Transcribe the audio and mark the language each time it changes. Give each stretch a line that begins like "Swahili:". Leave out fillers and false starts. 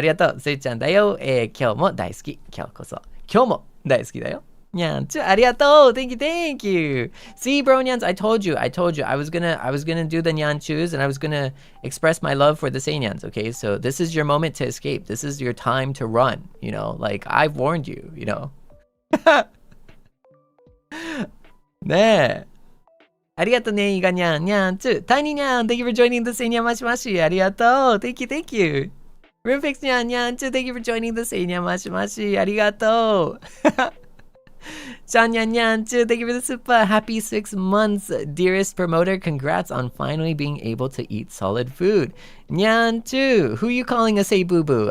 Japanese: ありがとう。せいちゃんだよ。今日も大好き。今日も大好きだよ。にゃんちゅ、ありがとう。
English: Thank you. See, Bronyans, I told you. I was gonna do the nyanchus, and I was gonna express my love for the Seinyans, okay? So this is your moment to escape. This is your time to run, like I've warned you, ねえ。
Japanese: ありがとうね、イガニャン、ニャンチュ。タイニーニャン、
English: thank you for joining the
Japanese: Seinyaマシマシ。ありがとう。
English: Thank you. Rumfix ニャン、ニャンチュ、 thank you for joining the Seinyaマシマシ。
Japanese: ありがとう。
English: Chan Nyan Nyan too, thank you for the super. Happy 6 months, dearest promoter. Congrats on finally being able to eat solid food. Nyan too, who you calling a say boo boo?